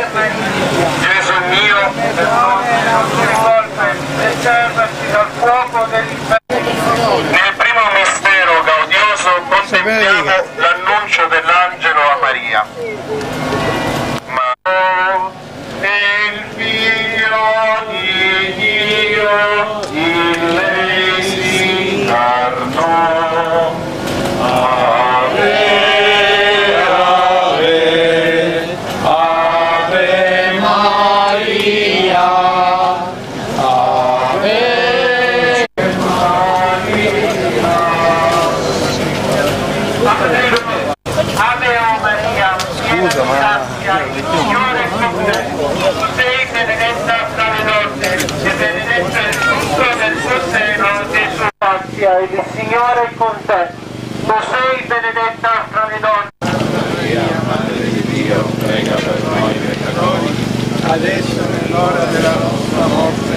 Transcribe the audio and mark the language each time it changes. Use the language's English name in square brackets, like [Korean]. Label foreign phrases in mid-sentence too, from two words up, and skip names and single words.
[Italian] Gesù mio, non ti rivolge e servaci dal fuoco dell'inferno. Nel primo mistero gaudioso contempliamo l'annuncio dell'angelo a Maria. Ma il figlio di Dio in lei si incarnò. Ave, ave, ave Maria, ave Maria. Ave o Maria, piena di grazia, il Signore è con te. Tu sei benedetta tra le donne e benedetto è il frutto del tuo seno, Gesù. Grazia, il Signore è con te. Tu sei benedetta fra le donne. Maria, Madre di Dio, prega per noi peccatori, adesso è nell'ora della nostra morte.